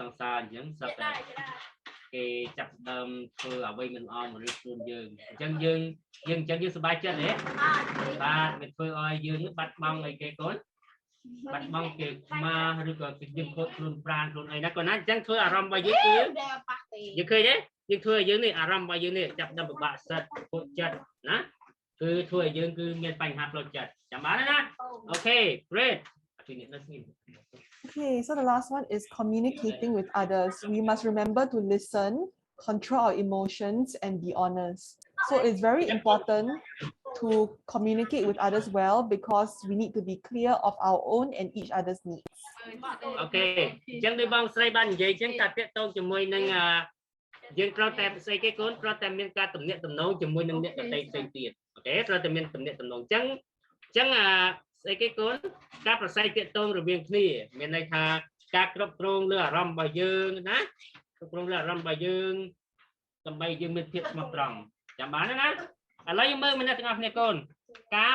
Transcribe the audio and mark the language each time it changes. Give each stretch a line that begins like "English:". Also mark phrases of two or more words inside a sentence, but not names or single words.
Khmer: ង្សារអញ្ចឹងសត្វតែគេចាប់ដើមធ្វើអ្វីមិនអមឬខ្លួនយើងអញ្ចឹងយើងសប្បាយចិត្តទេបាទវាធ្វើឲ្យយើងបាត់បង់អីគេកូនបាត់បង់គេខ្មាស់ឬក៏យើងខូចខ្លួនប្រាណខ្លួនអីណាកូនណាអញ្ចឹងធ្វើអារម្មណ៍របស់យើងគឺយើងឃើញទេយើងធ្វើឲ្យយើងនេះអារម្មណ៍របស់យើងនេះចាប់ដើមពិបាកសិតខូចចិត្តណាគឺធ្វើឲ្យយើងគឺមានបញ្ហាផ្លូវចិត្តចាំបានណាអូខេ great
English: Okay, so the last one is communicating with others. We must remember to listen, control our emotions, and be honest. So it's very important to communicate with others well because we need to be clear of our own and each other's needs.
Khmer: Okay, អញ្ចឹងដូចបងស្រីបាននិយាយអញ្ចឹងតាក់ទងជាមួយនឹងយើងត្រូវតែស្អីគេកូនត្រូវតែមានការទំនាក់ទំនងជាមួយនឹងអ្នកដទៃផ្សេងទៀតអូខេត្រូវតែមានទំនាក់ទំនងអញ្ចឹងស្អីគេកូនការប្រស័យតាក់ទង រវាងគ្នាមានន័យថាការគ្រប់គ្រងលើអារម្មណ៍របស់យើងណាគ្រប់គ្រងលើអារម្មណ៍របស់យើងដើម្បីយើងមានភាពស្មោះត្រង់ចាំបានណាឥឡូវយើងមើលម្នាក់ទាំងអស់គ្នាកូនការ